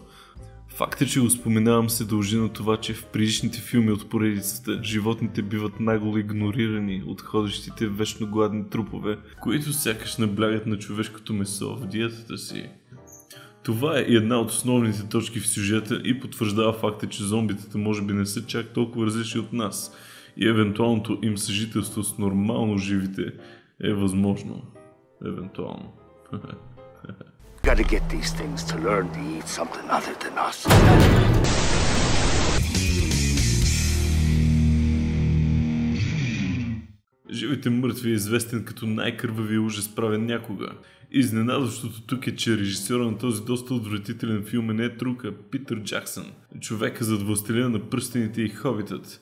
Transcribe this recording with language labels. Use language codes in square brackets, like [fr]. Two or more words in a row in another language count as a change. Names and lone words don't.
[bg] Факт е, че го споменавам, се дължи на това, че в предишните филми от поредицата животните биват нагло игнорирани от ходещите вечно гладни трупове, които сякаш наблягат на човешкото месо в диетата си. Това е една от основните точки в сюжета и потвърждава факта, че зомбитата може би не са чак толкова различни от нас и евентуалното им съжителство с нормално живите е възможно. Евентуално. [en] Gotta get these things to learn to eat something other than us. [bg] Живите мъртви е известен като най-кървави ужас правен някога. Изненадващото тук е, че режисьора на този доста отвратителен филм не е друг, а Питър Джаксън, човека зад Властелина на пръстените и Хобитът.